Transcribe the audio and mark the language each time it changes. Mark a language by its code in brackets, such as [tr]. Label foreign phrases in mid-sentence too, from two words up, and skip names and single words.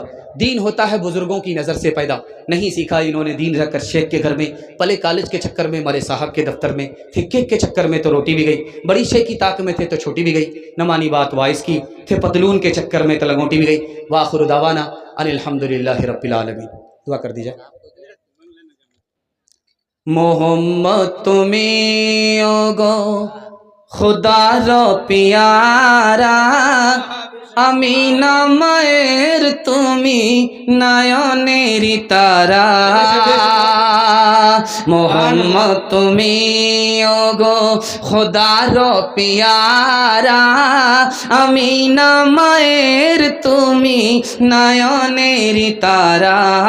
[ur] دین ہوتا ہے بزرگوں کی نظر سے پیدا، نہیں سیکھا انہوں نے دین رکھ کر شیخ کے گھر میں، پلے کالج کے چکر میں، مرے صاحب کے دفتر میں، تھے کیک کے چکر میں تو روٹی بھی گئی، بڑی شیخ کی طاق میں تھے تو چھوٹی بھی گئی، نہ مانی بات وائس کی، تھے پتلون کے چکر میں تو لنگوٹی بھی گئی۔ [ar] وآخر دعوانا ان الحمدللہ رب العالمین۔ [ur] دعا کر دیجئے۔ [bn] মোহাম্মদ তুমি ওগো খোদার পিয়ারা, আমিনা মায়ের তুমি নয়নের তারা, মোহাম্মদ তুমি ওগো খোদার পিয়ারা, আমিনা মায়ের তুমি নয়নের তারা,